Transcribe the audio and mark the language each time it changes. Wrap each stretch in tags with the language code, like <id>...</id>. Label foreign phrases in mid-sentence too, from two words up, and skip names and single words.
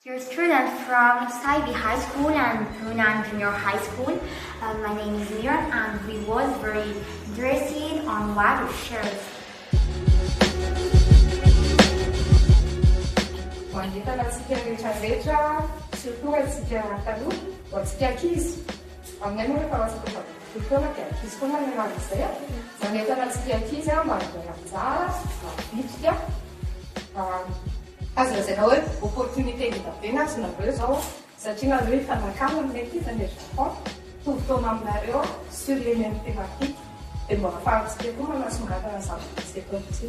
<en>Dear students from Saibi High School and Hunan Junior High School, my name is Miran and we was very interested on what to share.</en> <mg>Mandefa antsika rehetrarehetra, surtout antsika taloha, ho antsika ankizy. Aminay moa rehefa masaka fotoana dia ankizy foana ny mianatra izay. Izany entana antsika ankizy mba mianatra, bitika. Azo lazaina hoe opportunité hita be na tsy nareo zao satria nareo efa nakamo amin'ny ankizy ny Japon, tovi-taona aminareo</mg> <fr>sur les mêmes thématiques</fr> <mg>dia mba ahafahantsika koa manasongadina zava-misy eto amintsika.</mg>